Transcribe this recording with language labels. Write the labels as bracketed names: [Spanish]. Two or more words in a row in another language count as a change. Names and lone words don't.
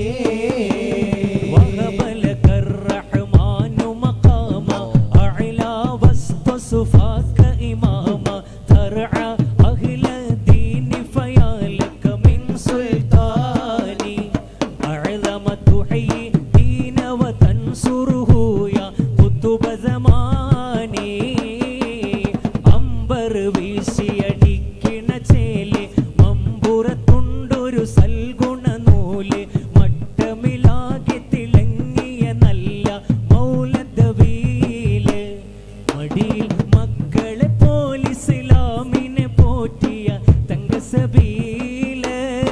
[Arabic] وهب لك الرحمن مقاما أعلى وسط صفاك إماما ترعى أهل الدين فيا لك من سلطاني أعظم تحيي دين وتنصره يا قطب زماني [Malayalam] അമ്പർ വീശിയടിക്കണ ചേലെ മമ്പുറത്തുണ്ടൊരു സൽഗുണ നൂല് മട്ടമിലാകെ തിളങ്ങിയ നല്ല മൗലദവീല് മടിയിൽ മക്കളെ പോലെ ഇസ്ലാമിനെ പോറ്റിയ തങ്കസബീല്